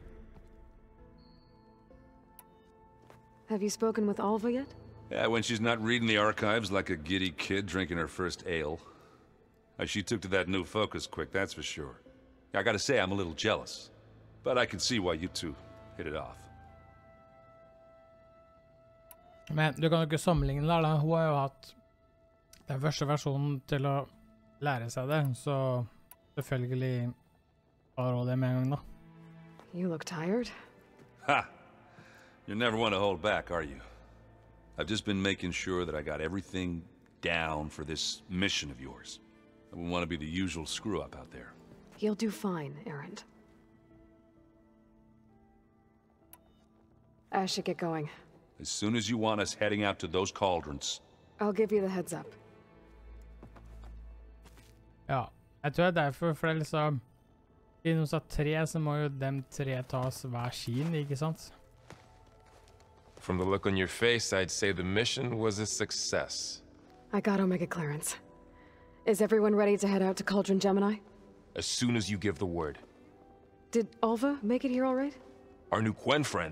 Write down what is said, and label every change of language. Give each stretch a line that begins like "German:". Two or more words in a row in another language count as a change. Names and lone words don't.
English: Have you spoken with Alva yet? Yeah, when she's not reading the archives like a giddy kid drinking her first ale. She took to that new focus quick, that's for sure. I gotta say, I'm a little jealous. But I can see why you two hit it off.
Norwegian: Men du kan jo ikke sammenligne der da. Hun har jo hatt den første versjonen til å lære seg det, så selvfølgelig har hun det med en gang da.
English: You look tired. Ha! You never want to hold back, are you? I've just been making sure that I got everything down for this mission of yours. I wouldn't want to be the usual screw-up out there. You'll do fine, Erend. I should get going. As soon as you want us heading out to those cauldrons. I'll give you the heads up.
Norwegian: Ja, jeg tror det er derfor, for det er liksom... I noen satt 3, så må jo dem 3 tas hver sin, ikke sant?
English: From the look on your face, I'd say the mission was a success. I got Omega clearance. Is everyone ready to head out to Cauldron Gemini? As soon as you give the word. Did Alva make it here all right? Our new Quen friend.